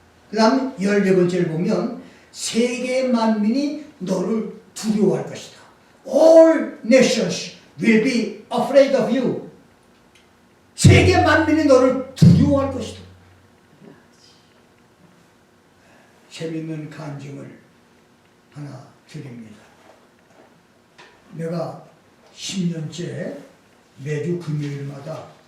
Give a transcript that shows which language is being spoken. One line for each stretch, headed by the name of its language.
Korean: 그 다음 14번째를 보면 세계 만민이 너를 두려워할 것이다.
English: All nations will be afraid of you.
Korean: 세계 만민이 너를 두려워할 것이다. 재밌는 간증을 하나 드립니다. 내가 10년째 매주 금요일마다